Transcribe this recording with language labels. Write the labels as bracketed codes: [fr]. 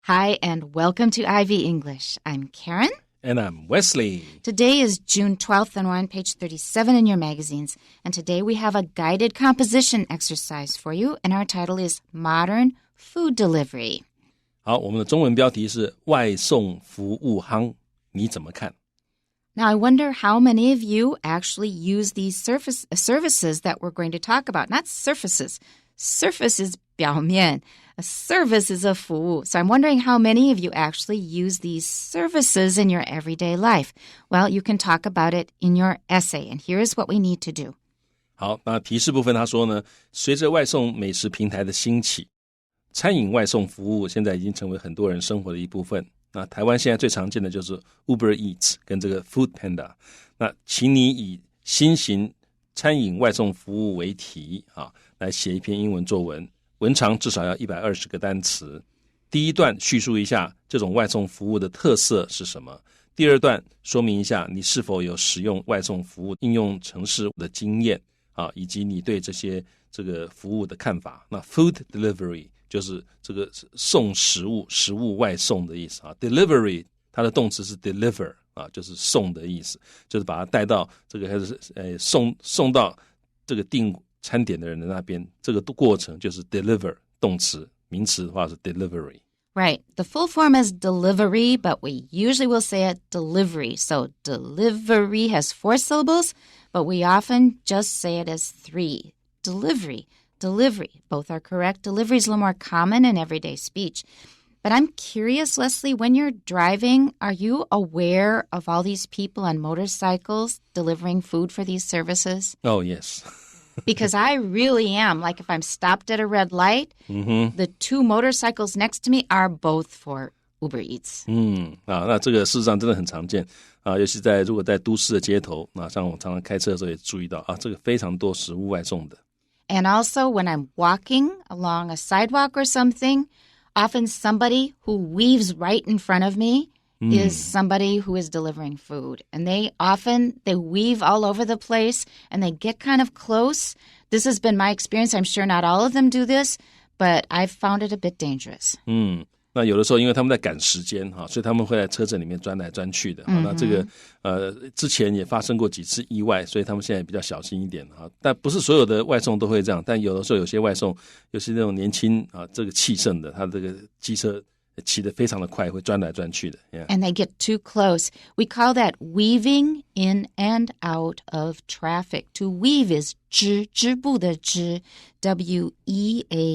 [en] Hi, and welcome to Ivy English. I'm Karen. And I'm Wesley. Today is June 12th, and we're on page 37 in your magazines. And today we have a guided composition exercise for you, and our title is Modern Food Delivery. [zh] 好，我们的中文标题是外送服务夯，你怎么看？ [en] Now, I wonder how many of you actually use these services that we're going to talk about. Not surfaces. Surface is 表面. A service is a 服务. So I'm wondering how many of you actually use these services in your everyday life. Well, you can talk about it in your essay, and here's what we need to do. [zh] 好，那提示部分他说呢，随着外送美食平台的兴起，餐饮外送服务现在已经成为很多人生活的一部分。那台湾现在最常见的就是 Uber Eats 跟这个 Food Panda。那请你以新型餐饮外送服务为题来写一篇英文作文，文长至少要120个单词。第一段叙述一下这种外送服务的特色是什么，第二段说明一下你是否有使用外送服务应用程式的经验以及你对这个服务的看法。那 Food Delivery 就是这个送食物外送的意思Delivery 它的动词是 deliver就是送的意思，就是把它带到这个送到这个订餐点的人的那边，这个过程就是 deliver 动词，名词的话是 delivery. [en] Right. The full form is delivery, but we usually will say it delivery. So delivery has 4 syllables, but we often just say it as 3. Delivery. Both are correct. Delivery is a little more common in everyday speech. But I'm curious, Leslie, when you're driving, are you aware of all these people on motorcycles delivering food for these services? Oh, yes. Because I really am. Like if I'm stopped at a red light, the 2 motorcycles next to me are both for Uber Eats. [zh] 那这个事实上真的很常见尤其如果在都市的街头像我常常开车的时候也注意到这个非常多食物外送的。 [en] And also when I'm walking along a sidewalk or something, often somebody who weaves right in front of me is somebody who is delivering food. And they weave all over the place and they get kind of close. This has been my experience. I'm sure not all of them do this, but I've found it a bit dangerous. [zh] 那有的时候因为他们在赶时间所以他们会在车阵里面钻来钻去的那这个之前也发生过几次意外，所以他们现在比较小心一点但不是所有的外送都会这样，但有的时候有些外送尤其那种年轻这个气盛的，他这个机车骑得非常的快，会钻来钻去的。 [en] And they get too close. We call that weaving in and out of traffic. To weave is [zh] 织布的织 [en] W-E-A-V-E.